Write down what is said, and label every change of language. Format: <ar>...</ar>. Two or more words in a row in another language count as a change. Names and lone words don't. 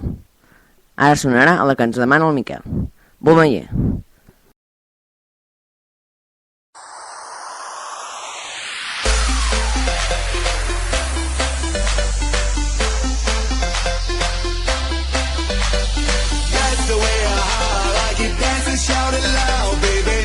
<ca>Ara sonarà a la que ens demana el Miquel. Bomayer.</ca> <en>That's the way I like it. Dance and shout it loud, baby.</en>